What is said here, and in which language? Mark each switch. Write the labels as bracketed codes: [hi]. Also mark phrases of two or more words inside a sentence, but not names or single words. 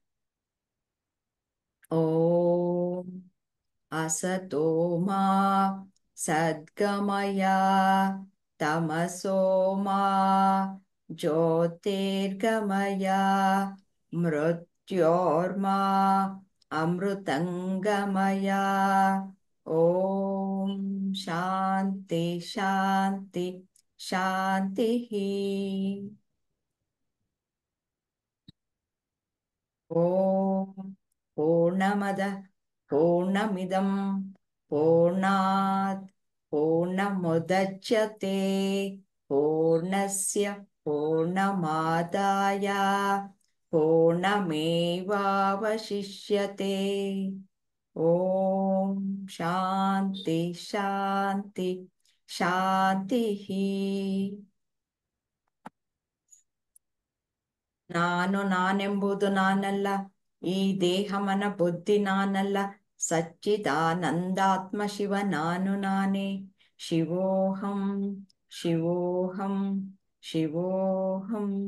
[sa] ಓಂ ಅಸತೋ ಮಾ ಸದ್ಗಮಯ ತಮಸೋ ಮಾ ಜ್ಯೋತಿರ್ಗಮಯ ಮೃತ್ಯೋರ್ಮಾ ಅಮೃತಂಗಮಯ. ಓಂ ಶಾಂತಿ ಶಾಂತಿ ಶಾಂತಿ. ಓಂ ಪೂರ್ಣಮದ ಪೂರ್ಣಮಿದಂ ಪೂರ್ಣಾತ್ ಪೂರ್ಣಮುದಚ್ಯತೆ ಪೂರ್ಣಸ್ಯ ಪೂರ್ಣಮಾದಾಯ ಪೂರ್ಣಮೇವಾವಶಿಷ್ಯತೆ. ಓಂ ಶಾಂತಿ ಶಾಂತಿ ಶಾಂತಿ. [kn] ನಾನೆಂಬುದು ನಾನಲ್ಲ, ಈ ದೇಹ ಮನ ಬುದ್ಧಿ ನಾನಲ್ಲ, ಸಚ್ಚಿದಾನಂದಾತ್ಮ ಶಿವ ನಾನು ನಾನೇ. [sa] ಶಿವೋಹಂ ಶಿವೋಹಂ ಶಿವೋಹಂ.